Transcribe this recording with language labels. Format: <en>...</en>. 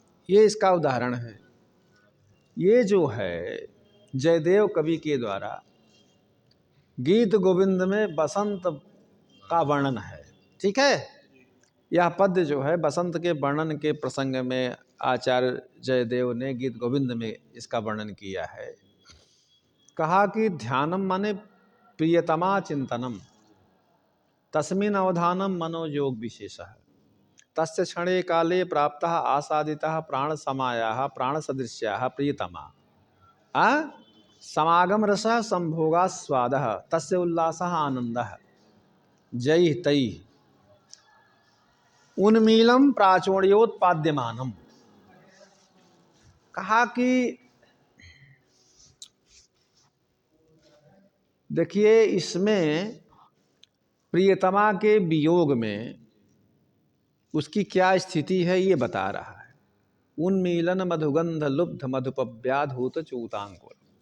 <hi>ये इसका उदाहरण है। ये जो है जयदेव कवि के द्वारा गीत गोविंद में बसंत का वर्णन है। ठीक है, यह पद्य जो है बसंत के वर्णन के प्रसंग में आचार्य जयदेव ने गीत गोविंद में इसका वर्णन किया है।</hi> <sa>कहा कि ध्यानम माने प्रियतमा चिंतनम, तस्मिन् अवधानम मनोयोग विशेषः, तस्य क्षणे काले प्राप्तः आसादितः प्राण समायाः प्राण सदृश्याः प्रियतमा समागम रसः संभोगा स्वादः तस्य उल्लासः आनंदः जैः तैः उन्मीलम प्राचोड्योत्पाद्यमानम।</sa> <hi>कहा कि देखिए इसमें प्रियतमा के वियोग में उसकी क्या स्थिति है ये बता रहा है।</hi> <sa>उन्मीलन मधुगंध लुब्ध मधुपव्याधूत चूतांकुर।</sa>